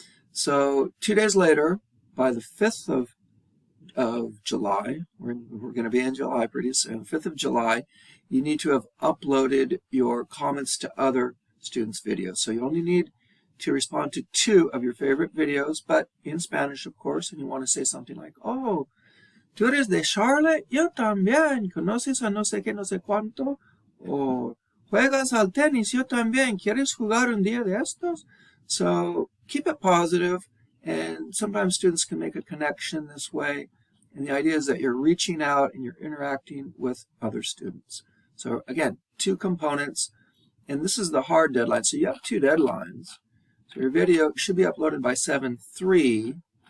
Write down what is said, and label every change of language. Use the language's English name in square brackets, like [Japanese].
[English] So 2 days later, by the 5th of July, we're going to be in July pretty soon, 5th of July, you need to have uploaded your comments to other students' videos. So you only need to respond to 2 of your favorite videos, but in Spanish, of course, and you want to say something like, oh, [Spanish] ¿tú eres de Charlotte? Yo también. ¿Conoces a no sé qué, no sé cuánto? O ¿juegas al tenis? Yo también. ¿Quieres jugar un día de estos? [English] So keep it positive, and sometimes students can make a connection this way. And the idea is that you're reaching out and you're interacting with other students. So again, 2 components, and this is the hard deadline. So you have 2 deadlines. So your video should be uploaded by 7/3.